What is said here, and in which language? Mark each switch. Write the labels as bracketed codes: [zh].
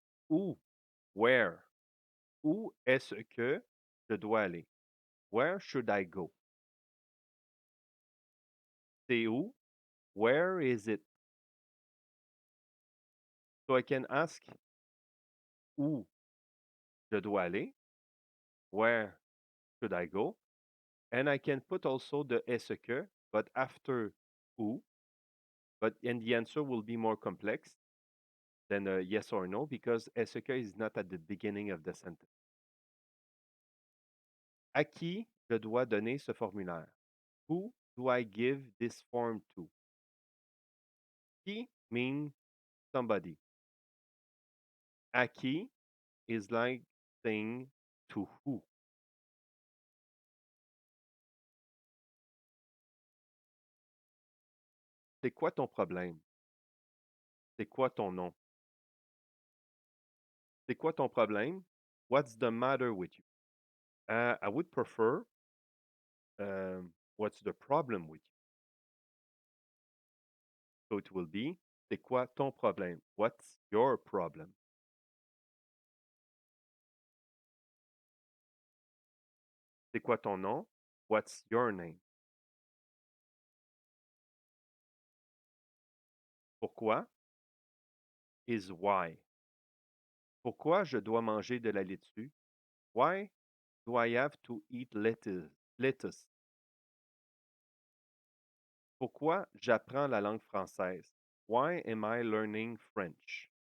[fr] Où? [en] Where? [fr] Où est-ce que je dois aller? [en] Where should I go? [fr] C'est où? [en] Where is it? So I can ask [fr] où je dois aller? [en] Where should I go? And I can put also the est-ce que, but after où, and the answer will be more complex than a yes or no because est-ce que is not at the beginning of the sentence. [fr] À qui je dois donner ce formulaire? [en] Who do I give this form to? Qui means somebody. À qui is like saying to who. [fr] C'est quoi ton problème? C'est quoi ton nom? C'est quoi ton problème? [en] What's the matter with you? I would prefer what's the problem with you? So it will be, [fr] c'est quoi ton problème? [en] What's your problem? [fr] C'est quoi ton nom? [en] What's your name? Pourquoi? Is why. [fr] Pourquoi je dois manger de la laitue? [en] Why do I have to eat lettuce? [fr] Pourquoi j'apprends la langue française? [en] Why am I learning French?